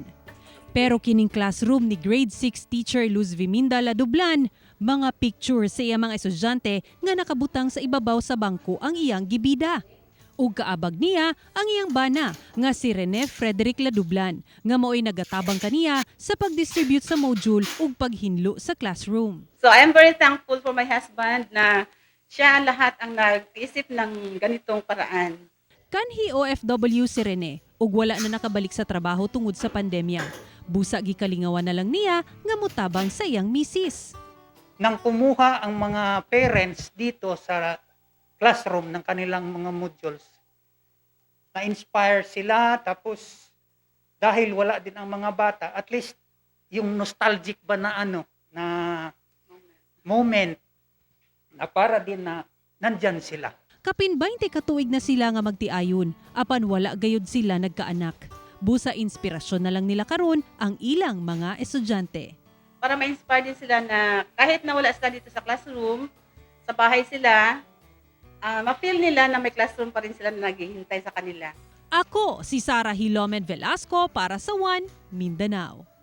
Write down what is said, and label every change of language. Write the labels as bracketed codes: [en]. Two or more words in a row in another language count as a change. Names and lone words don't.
[ceb] Pero kining classroom ni grade 6 teacher Luz Viminda Ladublan, mga picture sa iyang mga estudyante nga nakabutang sa ibabaw sa bangko ang iyang gibida. Ug kaabag niya ang iyang bana nga si Rene Frederick Ladublan nga mao'y nagatabang kaniya sa pag-distribute sa module ug paghinlo sa classroom. [en] So I am very thankful for my husband [tl] na siya lahat ang nag-isip ng ganitong paraan. [ceb] Kanhi OFW si Rene ug wala na nakabalik sa trabaho tungod sa pandemya. Busa gikalingawan na lang niya nga mutabang sa iyang misis. [tl] Nang kumuha ang mga parents dito sa classroom ng kanilang mga modules, na-inspire sila, tapos dahil wala din ang mga bata, [en] at least [tl] yung nostalgic ba na moment na para din na nandyan sila. [ceb] Kapin 20 katuig na sila nga magtiayon, apan wala gayud sila nagkaanak. Busa inspirasyon na lang nila karon ang ilang mga estudyante. [tl] Para ma-inspire din sila na kahit na wala sila dito sa classroom, sa bahay sila, ma-feel nila na may classroom pa rin sila na naghihintay sa kanila. [ceb] Ako si Sarah Hilomen Velasco para sa One Mindanao.